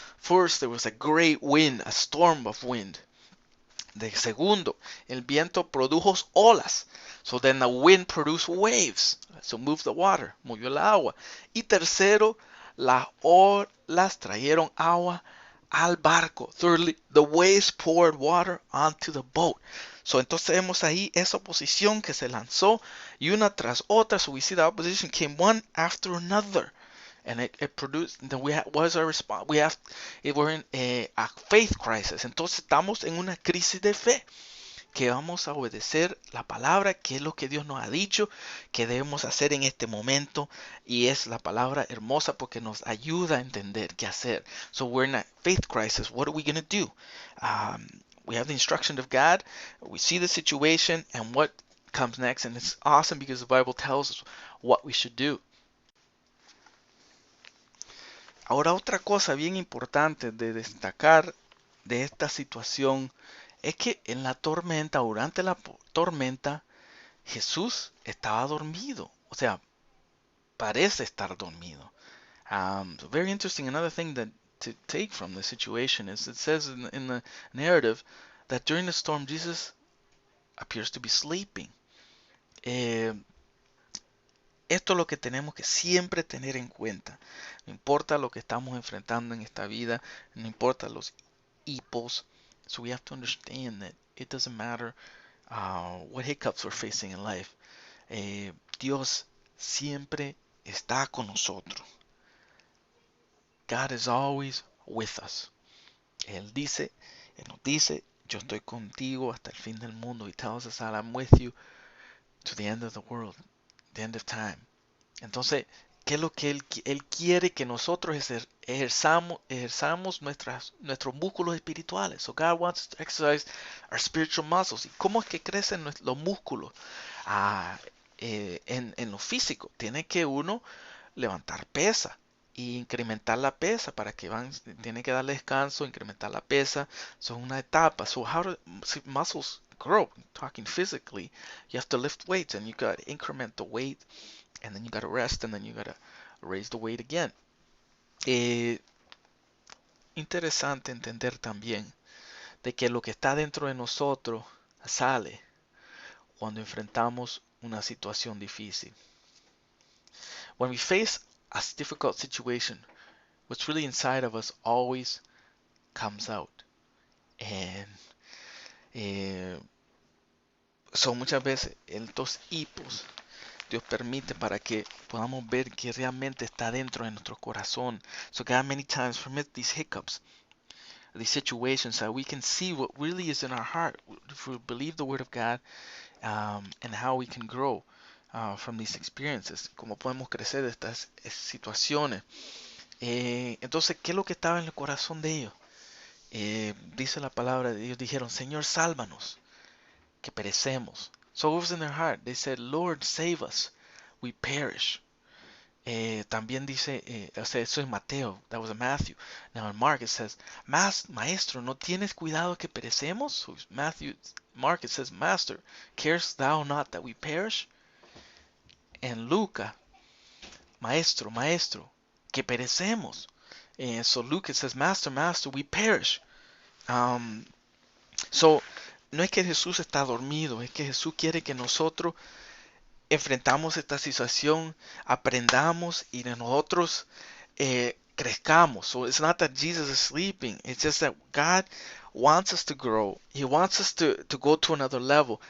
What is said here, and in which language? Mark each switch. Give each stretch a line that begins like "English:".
English: First, there was a great wind, a storm of wind.
Spanish: De segundo, el viento produjo olas.
English: So then the wind produced waves. So moved the water,
Spanish: movió el agua. Y tercero, las olas trajeron agua al barco.
English: Thirdly, the waves poured water onto the boat.
Spanish: So entonces vemos ahí esa oposición que se lanzó y una tras otra.
English: So we see the opposition came one after another. And it produced, then what is our response? We're in a faith crisis.
Spanish: Entonces estamos en una crisis de fe. Que vamos a obedecer la palabra, que es lo que Dios nos ha dicho, que debemos hacer en este momento. Y es la palabra hermosa porque nos ayuda a entender qué hacer.
English: So we're in a faith crisis. What are we going to do? We have the instruction of God. We see the situation and what comes next. And it's awesome because the Bible tells us what we should do.
Spanish: Ahora otra cosa bien importante de destacar de esta situación es que en la tormenta, durante la tormenta, Jesús estaba dormido. O sea, parece estar dormido.
English: So very interesting. Another thing that to take from the situation is it says in the narrative that during the storm Jesus appears to be sleeping.
Spanish: Esto es lo que tenemos que siempre tener en cuenta. No importa lo que estamos enfrentando en esta vida, no importa los hipos.
English: So we have to understand that it doesn't matter what hiccups we're facing in life.
Spanish: Dios siempre está con nosotros.
English: God is always with us.
Spanish: Él nos dice, yo estoy contigo hasta el fin del mundo.
English: He tells us that I'm with you to the end of the world, the end of time. Entonces,
Spanish: ¿Qué es lo que Él quiere que nosotros ejerzamos nuestros músculos espirituales?
English: So God wants us to exercise our spiritual muscles.
Spanish: ¿Y cómo es que crecen los músculos? Ah, en lo físico. Tiene que uno levantar pesa y incrementar la pesa tiene que darle descanso, incrementar la pesa. Son una etapa.
English: So how do muscles grow? Talking physically, you have to lift weights and you got to increment the weight and then you got to rest and then you got to raise the weight again.
Spanish: Eh, Interesante entender también de que lo que está dentro de nosotros sale cuando enfrentamos una situación difícil.
English: When we face a difficult situation, what's really inside of us always comes out.
Spanish: And son muchas veces estos hipos Dios permite para que podamos ver que realmente está dentro de nuestro corazón.
English: So God many times permits these hiccups, these situations, so we can see what really is in our heart if we believe the Word of God, and how we can grow from these experiences,
Spanish: cómo podemos crecer de estas situaciones. Entonces, ¿qué es lo que estaba en el corazón de ellos? Dice la palabra de Dios, dijeron, Señor, sálvanos, que perecemos.
English: So what was in their heart? They said, Lord, save us, we perish.
Spanish: También dice, o sea, eso es Mateo,
English: that was a Matthew. Now in Mark it says,
Spanish: Maestro, ¿no tienes cuidado que perecemos?
English: So Mark it says, Master, carest thou not that we perish?
Spanish: En Luca, Maestro, que perecemos.
English: So Luke it says, Master, we perish.
Spanish: So, no es que Jesús está dormido, es que Jesús quiere que nosotros enfrentamos esta situación, aprendamos y de nosotros crezcamos.
English: So it's not that Jesus is sleeping. It's just that God wants us to grow. He wants us to go to another level.